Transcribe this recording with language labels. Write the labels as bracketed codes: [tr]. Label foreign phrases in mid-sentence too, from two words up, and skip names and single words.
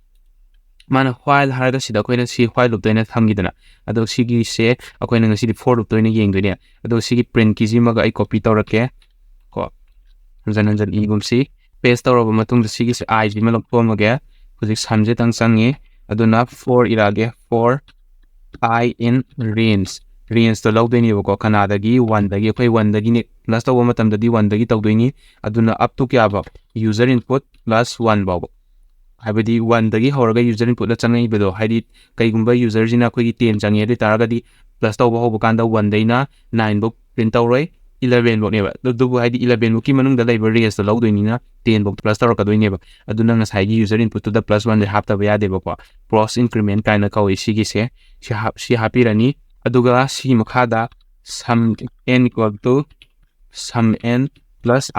[mni] ꯃꯥꯅ while ꯍꯥꯏꯔꯒ ꯁꯤꯗ ꯑꯩꯈꯣꯏꯅ ꯁꯤ [en] while loop [mni] ꯇ ꯑꯣꯏꯅ ꯊꯝꯈꯤꯗꯅ ꯑꯗꯣ ꯁꯤꯒꯤꯁꯦ ꯑꯩꯈꯣꯏꯅ ꯉꯁꯤꯗꯤ [en] for loop [mni] ꯇ ꯑꯣꯏꯅ ꯌꯦꯡꯗꯣꯏꯅꯦ ꯑꯗꯣ ꯁꯤꯒꯤ print ꯀꯤꯁꯤꯃꯒ ꯑꯩ ꯀꯣꯄꯤ ꯇꯧꯔꯛꯀꯦ ꯀꯣ ꯍꯟꯖꯟ ꯍꯟꯖꯟ ꯏꯒꯨꯝꯁꯤ ꯄꯦꯁ ꯇꯧꯔꯕ ꯃꯇꯨꯡꯗ ꯁꯤꯒꯤꯁꯦ i ꯁꯤꯃ ꯂꯧꯊꯣꯛꯑꯝꯃꯒꯦ ꯍꯧꯖꯤꯛ ꯁꯝꯁꯦꯇꯪ ꯆꯪꯉꯤ ꯑꯗꯨꯅ for ꯏꯔꯛꯑꯒꯦ for [en] I in range [mni] ꯇꯣ ꯂꯧꯗꯣꯏꯅꯦꯕꯀꯣ ꯀꯅꯥꯗꯒꯤ 1ꯗꯒꯤ ꯑꯩꯈꯣꯏ 1ꯗꯒꯤꯅꯦ ꯄ꯭ꯂꯁ ꯇꯧꯕ ꯃꯇꯝꯗꯗꯤ 1ꯗꯒꯤ ꯇꯧꯗꯣꯏꯅꯤ ꯑꯗꯨꯅ [en] up to [mni] ꯀꯌꯥꯐꯥꯎ [en] user input [mni] + 1 ꯐꯥꯎꯕ ꯍꯥꯏꯕꯗꯤ 1ꯗꯒꯤ ꯍꯧꯔꯒ [en] user input [mni] ꯆꯪꯉꯛꯏꯕꯗꯣ ꯍꯥꯏꯗꯤ ꯀꯩꯒꯨꯝꯕ ꯌꯨꯖꯔꯁꯤꯅ ꯑꯩꯈꯣꯏꯒꯤ 10 ꯆꯪꯉꯦ ꯑꯗꯨ ꯇꯥꯔꯒꯗꯤ ꯄ꯭ꯂꯁ ꯇꯧꯕ ꯍꯧꯕ ꯀꯥꯟꯗ 1ꯗꯩꯅ 9 ꯐꯥꯎ ꯄ꯭ꯔꯤꯟꯠ ꯇꯧꯔꯣꯏ 11 ꯐꯥꯎꯅꯦꯕ ꯑꯗꯨꯕꯨ ꯍꯥꯏꯗꯤ 11 ꯐꯥꯎꯀꯤ ꯃꯅꯨꯡꯗ ꯂꯩꯕ ꯔꯦꯟꯖꯇꯣ ꯂꯧꯗꯣꯏꯅꯤꯅ 10 ꯐꯥꯎ ꯄ꯭ꯂꯁ ꯇꯧꯔꯛꯀꯗꯣꯏꯅꯦꯕ ꯑꯗꯨꯅ ꯉꯁꯥꯏꯒꯤ [en] user input [mni] +1 ꯍꯥꯞꯇꯕ ꯌꯥꯗꯦꯕꯀꯣ [en] cross increment [mni] ꯀꯥꯏꯅ ꯀꯧꯏ ꯁꯤꯒꯤꯁꯦ ꯁꯤ ꯍꯥꯞꯄꯤꯔꯅꯤ ꯑꯗꯨꯒ ꯁꯤꯒꯤ ꯃꯈꯥꯗ [en] sum n = sum n +